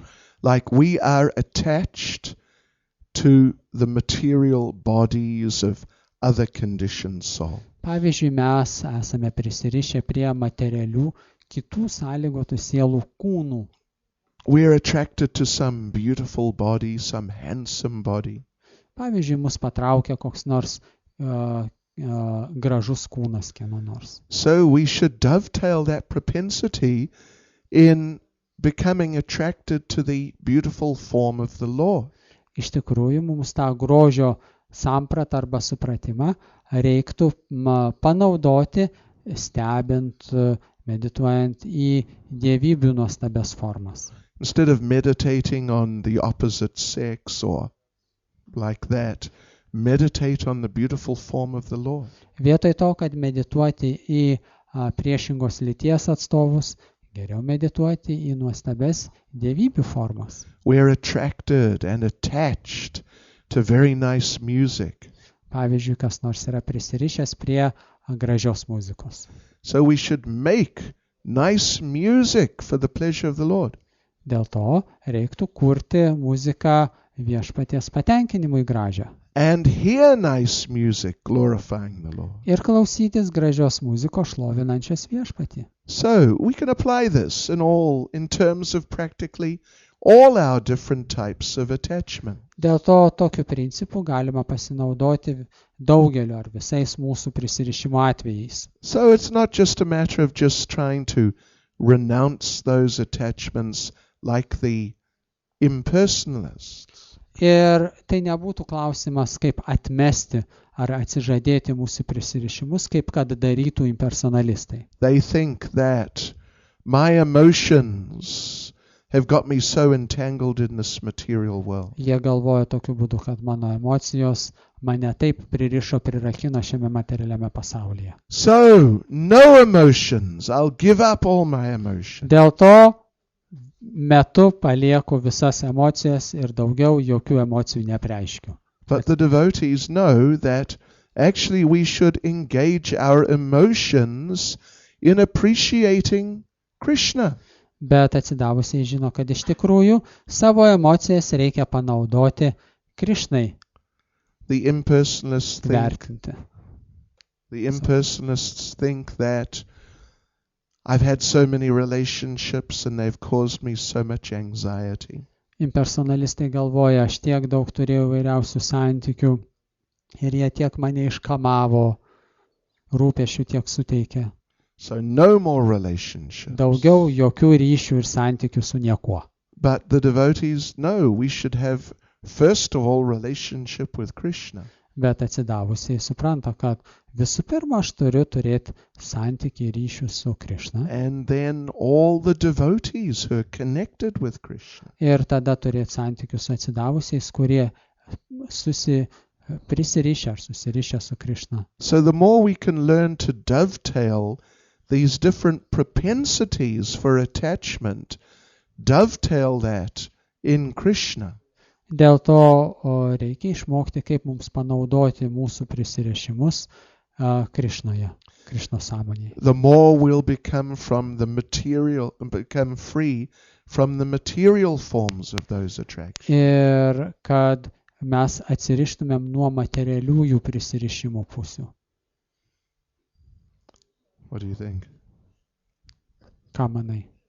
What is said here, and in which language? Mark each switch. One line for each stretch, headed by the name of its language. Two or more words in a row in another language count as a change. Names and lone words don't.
English: Like we are attached to the material bodies of other conditioned soul.
Lithuanian: Pavyzdžiui, mes esame prisirišę prie materialių kitų sąlygotų sielų kūnų.
English: We are attracted to some beautiful body, some handsome body.
Lithuanian: Pavyzdžiui, mus patraukia koks nors gražus kūnas kieno nors.
English: So we should dovetail that propensity in becoming attracted to the beautiful form of the Lord.
Lithuanian: Iš tikrųjų, mums tą grožio sampratą arba supratimą reiktų panaudoti, stebint, medituojant į dievybių nuostabias formas.
English: Instead of meditating on the opposite sex or like that, meditate on the beautiful form of the Lord.
Lithuanian: Vietoj to, kad medituoti į priešingos lyties atstovus, geriau medituoti į nuostabes dievybių formas.
English: We are attracted and attached to very nice music.
Lithuanian: Pavyzdžiui, kas nors yra prisirišęs prie gražios muzikos.
English: So we should make nice music for the pleasure of the Lord.
Lithuanian: Dėl to reiktų kurti muziką viešpaties patenkinimui gražią.
English: And hear nice music glorifying the Lord.
Lithuanian: Ir klausytis gražios muzikos šlovinančios viešpatį.
English: So we can apply this in terms of practically all our different types of attachment.
Lithuanian: Dėl to tokiu principu galima pasinaudoti daugeliu ar visais mūsų prisirišimo atvejais.
English: So it's not just a matter of just trying to renounce those attachments like the impersonalists.
Lithuanian: Ir tai nebūtų klausimas, kaip atmesti ar atsižadėti mūsų prisirišimus, kaip kad darytų impersonalistai.
English: They think that my emotions have got me so entangled in this material world.
Lithuanian: Jie galvoja tokiu būdu, kad mano emocijos mane taip prirakino šiame materialiame pasaulyje.
English: So, no emotions. I'll give up all my emotions.
Lithuanian: Dėl to metu palieku visas emocijas ir daugiau jokių emocijų nepreiškiu.
English: But the devotees know that actually we should engage our emotions in appreciating Krishna.
Lithuanian: Bet atsidavusiai žino, kad iš tikrųjų savo emocijas reikia panaudoti Krišnai
English: The impersonalists
Lithuanian: vertinti.
English: think that I've had so many relationships and they've caused me so much anxiety.
Lithuanian: Impersonalistai galvoja, aš tiek daug turėjau vairiausių santykių ir jie tiek mane iškamavo, rūpesčių tiek suteikė.
English: So no more relationships.
Lithuanian: Daugiau jokių ryšių ir santykių su niekuo.
English: But the devotees know we should have first of all relationship with Krishna.
Lithuanian: Bet atsidavusiai supranta, kad visų pirma aš turiu turėti santykį ryšių su Krišna.
English: And then all the devotees who are connected with Krishna.
Lithuanian: Ir tada turėti santykius su atsidavusiais, kurie prisirišę ar susirišę su Krišna.
English: So the more we can learn to dovetail these different propensities for attachment, dovetail that in Krishna.
Lithuanian: Dėl to reikia išmokti, kaip mums panaudoti mūsų prisirišimus Krišnoje, Krišno sąmonėje.
English: The more we'll become free from the material forms of those attractions.
Lithuanian: Ir kad mes atsirištumėm nuo materialiųjų prisirišimo pusių.
English: What do you think?
Lithuanian: Ką manai?